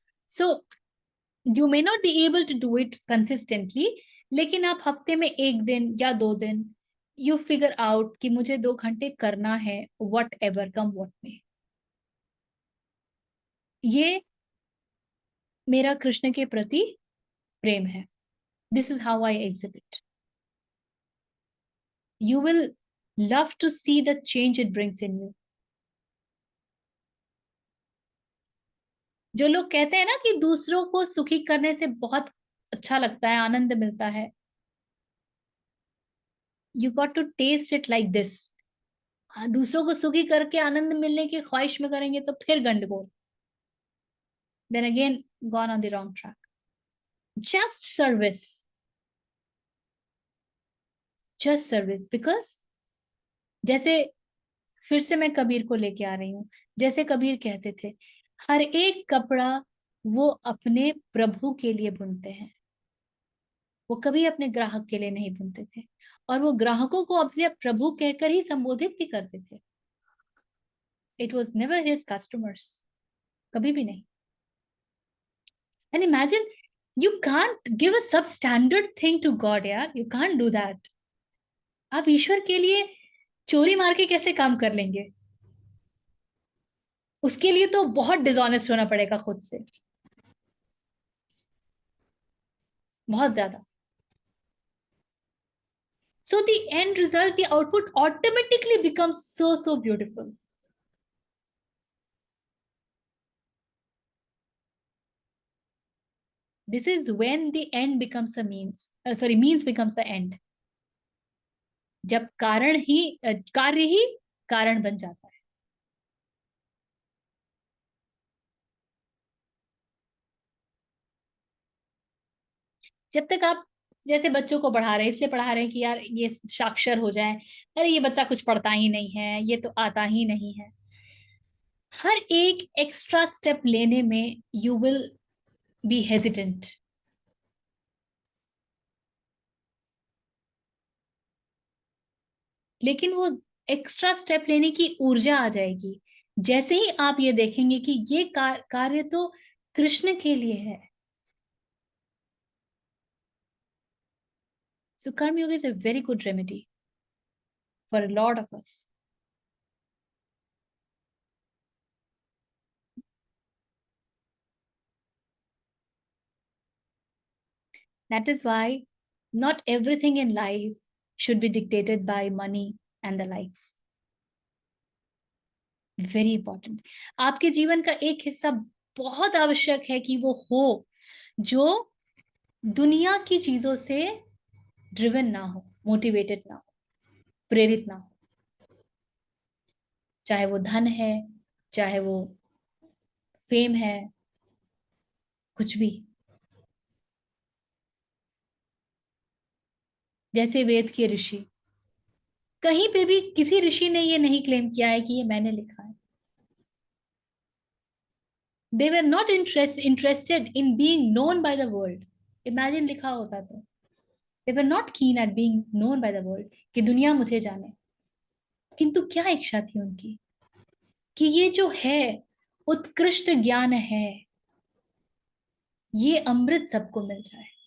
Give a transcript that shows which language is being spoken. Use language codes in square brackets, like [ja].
[en] So you may not be able to do it consistently, [hi] लेकिन आप हफ्ते में 1 दिन या 2 दिन [en] you figure out [hi] कि मुझे 2 घंटे करना है, [en] whatever come what may. [hi] ये मेरा कृष्ण के प्रति प्रेम है. [en] This is how I exhibit. You will love to see the change it brings in you. [hi] जो लोग कहते हैं ना कि दूसरों को सुखी करने से बहुत अच्छा लगता है, आनंद मिलता है, [en] you got to taste it like this. [hi] दूसरों को सुखी करके आनंद मिलने की ख्वाहिश में करेंगे तो फिर गंडगोल. [en] Then again gone on the wrong track. Just service. Just service. Because [hi] जैसे फिर से मैं कबीर को लेके आ रही हूँ, जैसे कबीर कहते थे, हर एक कपड़ा वो अपने प्रभु के लिए बुनते हैं, वो कभी अपने ग्राहक के लिए नहीं बुनते थे, और वो ग्राहकों को अपने प्रभु कहकर ही संबोधित भी करते थे. [en] It was never his customers. [hi] कभी भी नहीं. [en] And imagine, you can't give a substandard thing to God, यार. You can't do that. [hi] आप ईश्वर के लिए चोरी मार के कैसे काम कर लेंगे? उसके लिए तो बहुत डिसऑनेस्ट होना पड़ेगा खुद से, बहुत ज्यादा. [en] So the end result, the output automatically becomes so beautiful. This is when the end becomes a means. Means becomes the end. [hi] जब कार्य ही कारण बन जाता है. जब तक आप जैसे बच्चों को पढ़ा रहे हैं, इसलिए पढ़ा रहे हैं कि यार ये साक्षर हो जाए, अरे ये बच्चा कुछ पढ़ता ही नहीं है, ये तो आता ही नहीं है. हर एक एक्स्ट्रा स्टेप लेने में [en] You will be hesitant. [hi] लेकिन वो एक्स्ट्रा स्टेप लेने की ऊर्जा आ जाएगी जैसे ही आप ये देखेंगे कि ये कार्य तो कृष्ण के लिए है. [en] So Karma Yoga is a very good remedy for a lot of us. That is why not everything in life should be dictated by money and the likes. Very important. [hi] आपके जीवन का एक हिस्सा बहुत आवश्यक है कि वो हो जो दुनिया की चीजों से ड्रिवन ना हो, मोटिवेटेड ना हो, प्रेरित ना हो. चाहे वो धन है, चाहे वो फेम है, कुछ भी. जैसे वेद के ऋषि, कहीं पे भी किसी ऋषि ने ये नहीं क्लेम किया है कि ये मैंने लिखा है. [en] They were not interested in being known by the world. Imagine [hi] लिखा होता तो. [en] They were not keen at being known by the world, [hi] कि दुनिया मुझे जाने. किंतु क्या इच्छा थी उनकी कि ये जो है उत्कृष्ट ज्ञान है, ये अमृत सबको मिल जाए.